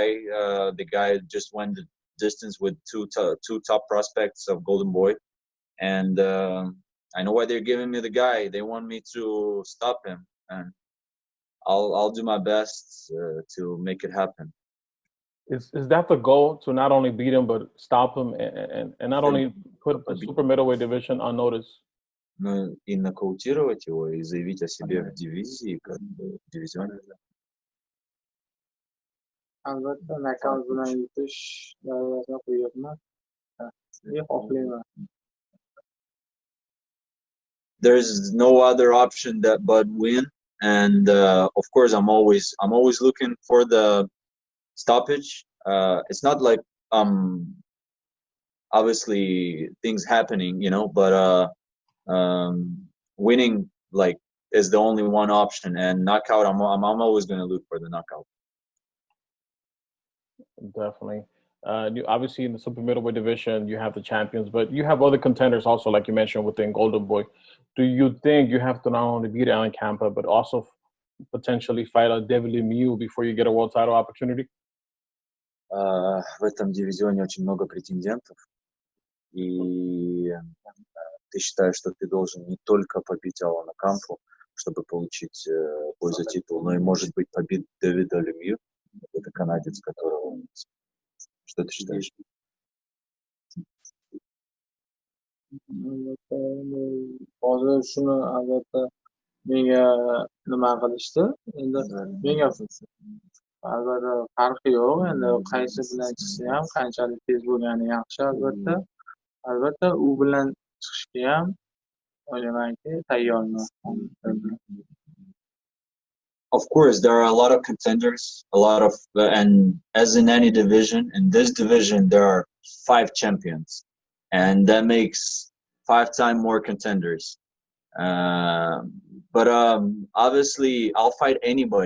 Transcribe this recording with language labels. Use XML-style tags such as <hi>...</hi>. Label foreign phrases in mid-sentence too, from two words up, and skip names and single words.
<en>The guy just went the distance with two top prospects of Golden Boy, and I know why they're giving me the guy. They want me to stop him, and I'll do my best to make it happen. Is that the goal, to not only beat him but stop him and not only put a super middleweight division on notice?</en> <ru>Ну и нокаутировать его и заявить о себе в дивизии, как дивизионе.</ru> <uz>Albatta nokaut bilan yutish darajasini qo'yyapman. Xohlayman.</uz> <en>There's no other option but win, and of course I'm always looking for the stoppage. It's not like obviously things happening, but winning like is the only one option, and knockout I'm always going to look for the knockout. Definitely. You, obviously in the super middleweight division you have the champions, but you have other contenders also, like you mentioned, within Golden Boy. Do you think you have to not only beat Alan Campa but also potentially fight a David Lemieux before you get a world title opportunity?</en> <ru>В этом дивизионе очень много претендентов, и ты считаешь, что ты должен не только побить Алана Кампу, чтобы получить бой за титул, но и, может быть, побить Дэвида Лемью. Это канадец, которого... Что ты считаешь?</ru> <uz>Hozir shuni albatta menga nima qilishdi. Endi menga albatta farqi yo'q. Endi qaysi bilan chiqsa ham, qanchalik tez bo'lgani yaxshi albatta. Albatta u bilan chiqishga ham o'ylaymanki tayyorman.</uz> <en>Of course, there are a lot of contenders, and as in any division, in this division there are 5 champions, and that makes 5 times more contenders. But obviously, I'll fight anybody.</en>